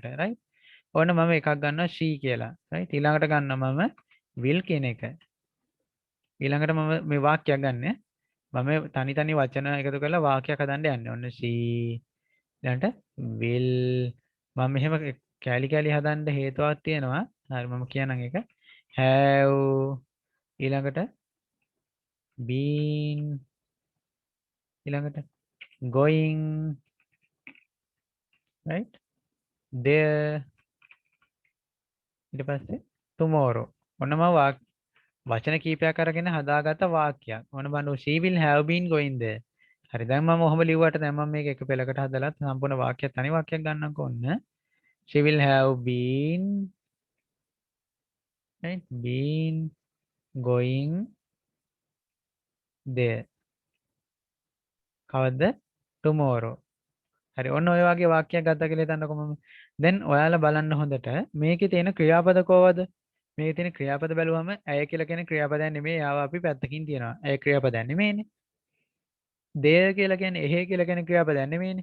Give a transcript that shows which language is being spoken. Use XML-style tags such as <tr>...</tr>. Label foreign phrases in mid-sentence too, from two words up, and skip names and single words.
<si>right ඕන මම එකක් ගන්නවා she කියලා. right ඊළඟට ගන්නවා මම will කියන එක. ඊළඟට මම මේ වාක්‍යයක් ගන්න. මම තනි තනි වචන එකතු කරලා වාක්‍යයක් හදන්න යන්නේ. ඔන්න she ඊළඟට will මම මෙහෙම කෑලි කෑලි හදන්න හේතුවක් තියෙනවා. හරි මම කියනනම් ඒක have ඊළඟට been ඊළඟට</si> <en>going right there</en> <si>ඊට පස්සේ tomorrow ඔන්න මම වචන කීපයක් අරගෙන හදාගත්ත වාක්‍යයක්. ඕන බලන්න</si> <en>she will have been going there.</en> <si>හරි දැන් මම ඔහොම ලිව්වට දැන් මම මේක එක පෙළකට හදලා සම්පූර්ණ වාක්‍යයක් තනි වාක්‍යයක් ගන්නම්කො ඔන්න.</si> <en>she will have been right been going there.</en> <si>කවද්ද? tomorrow. හරි ඔන්න ඔය වගේ වාක්‍යයක් ගත්තා කියලා හිතන්නකො මම. දැන් ඔයාලා බලන්න හොඳට මේකේ තියෙන ක්‍රියාපද කොහොමද? මේකේ තියෙන ක්‍රියාපද බැලුවම ඇය කියලා කියන ක්‍රියාපදයක් නෙමෙයි. යාව අපි පැත්තකින් තියනවා. ඇය ක්‍රියාපදයක් නෙමෙයිනේ. there කියලා කියන්නේ එහෙ කියලා කියන ක්‍රියාපදයක් නෙමෙයිනේ.</si>